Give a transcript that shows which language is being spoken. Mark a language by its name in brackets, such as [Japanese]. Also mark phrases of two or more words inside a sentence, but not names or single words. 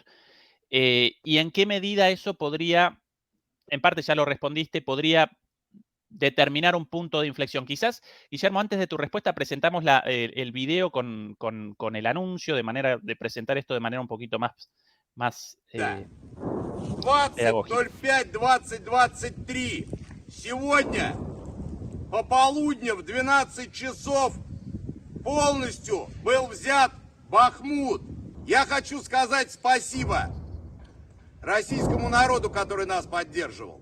[Spanish] ¿Y en qué medida eso podría, en parte ya lo respondiste, podría determinar un punto de inflexión? Quizás, Guillermo, antes de tu respuesta presentamos el video con el anuncio, de manera de presentar esto de manera un poquito más pedagógica. 20.05.2023. [Russian] Сегодня пополудня в 12 часов полностью был взят Бахмут. Я хочу сказать спасибо российскому народу, который нас поддерживал.